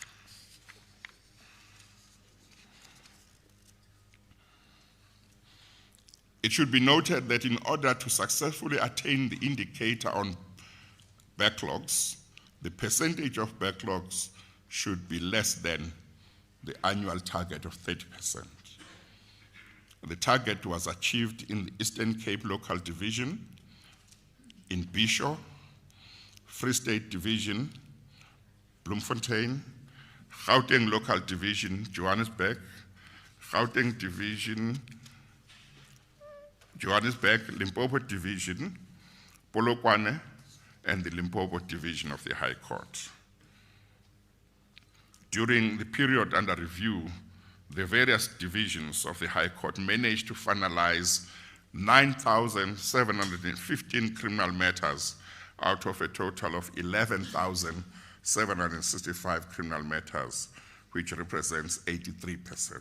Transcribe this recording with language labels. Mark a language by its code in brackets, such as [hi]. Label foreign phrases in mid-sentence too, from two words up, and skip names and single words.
[en] It should be noted that in order to successfully attain the indicator on backlogs, the percentage of backlogs should be less than the annual target of 30%. The target was achieved in the Eastern Cape Local Division, in Bishop, Free State Division, Bloemfontein, Gauteng Local Division, Johannesburg, Gauteng Division, Johannesburg, Limpopo Division, Polokwane, and the Limpopo Division of the High Court. During the period under review, the various divisions of the High Court managed to finalize 9,715 criminal matters out of a total of 11,765 criminal matters, which represents 83%.